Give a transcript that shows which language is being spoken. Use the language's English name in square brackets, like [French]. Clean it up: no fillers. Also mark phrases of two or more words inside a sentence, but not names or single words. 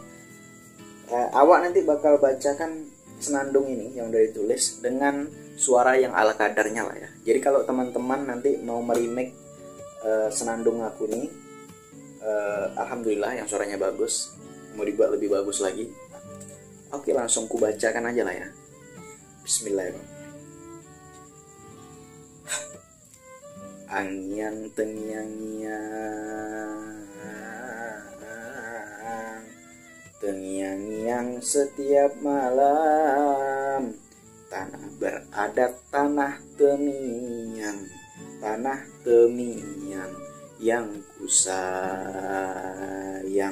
[Indonesian] Awak nanti bakal bacakan senandung ini yang udah ditulis dengan suara yang ala kadarnya lah ya. Jadi kalau teman-teman nanti mau merimake senandung aku nih, alhamdulillah yang suaranya bagus, mau dibuat lebih bagus lagi, oke langsung ku bacakan aja lah ya. [Arabic] Bismillahirrahmanirrahim. [Malay] Angyang tengyang setiap malam, tanah beradat tanah temiang yang kusayang.